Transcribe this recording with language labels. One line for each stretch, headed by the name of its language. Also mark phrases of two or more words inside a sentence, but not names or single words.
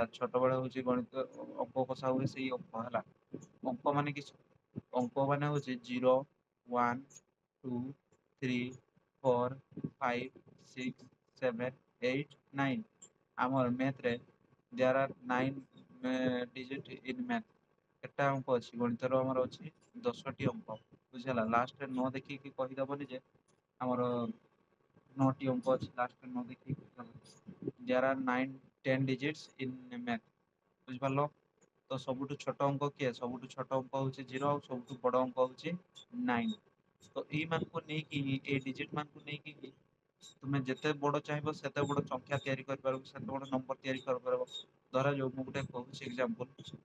Odia: ଛୋଟବେଳେ ହଉଛି ଗଣିତ ଅଙ୍କ କଷା ହୁଏ ସେଇ ଅଙ୍କ ହେଲା ଅଙ୍କ ମାନେ କିସ ଅଙ୍କ ମାନେ ହଉଛି 0 1 2 3 4 5 6 7 8 9 ଆମର ମ୍ୟାଥରେ
English: There are 9 digit in math
Odia: କେତେ ଅଙ୍କ ଅଛି ଗଣିତର ଆମର ଅଛି 10ଟି ଅଙ୍କ ବୁଝିହେଲା ଲାଷ୍ଟରେ ନ ଦେଖିକି କହିଦବନି ଯେ ଆମର 9ଟି ଅଙ୍କ ଅଛି ଲାଷ୍ଟରେ ନ ଦେଖିକି
English: There are 9 10 digits in math
Odia: ବୁଝିପାରିଲ ତ ସବୁଠୁ ଛୋଟ ଅଙ୍କ କିଏ ସବୁଠୁ ଛୋଟ ଅଙ୍କ ହଉଛି 0 ଆଉ ସବୁଠୁ ବଡ଼ ଅଙ୍କ ହଉଛି 9 ତ ଏଇମାନଙ୍କୁ ନେଇକି ଏଇ ଡିଜିଟ ମାନଙ୍କୁ ନେଇକି ତୁମେ ଯେତେ ବଡ଼ ଚାହିଁବ ସେତେ ବଡ଼ ସଂଖ୍ୟା ତିଆରି କରିପାରିବ ସେତେ ବଡ଼ ନମ୍ବର ତିଆରି କରିପାରିବ ଧରାଯାଉ ମୁଁ ଗୋଟେ କହୁଛି ଏକ୍ଜାମ୍ପଲ